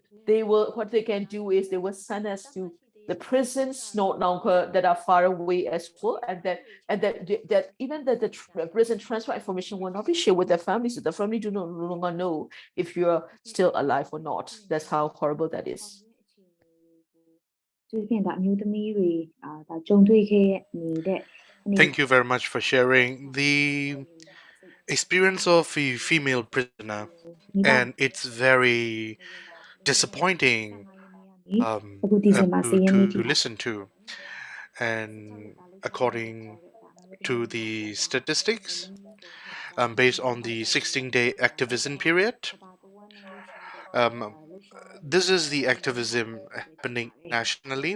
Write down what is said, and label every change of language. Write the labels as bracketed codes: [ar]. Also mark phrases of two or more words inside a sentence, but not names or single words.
[en] What they can do is they will send us to the prisons no longer that are far away as well, and that even the prison transfer information will not be shared with their families, so the family no longer know if you're still alive or not. That's how horrible that is. [my] 最近ဒါမျိုးသမီးတွေဒါကြုံတွေ့ခဲ့နေတဲ့ [en] Thank you very much for sharing the experience of a female prisoner, and it's very disappointing to listen to. And according to the statistics, based on the 16-day activism period, this is the activism happening nationally.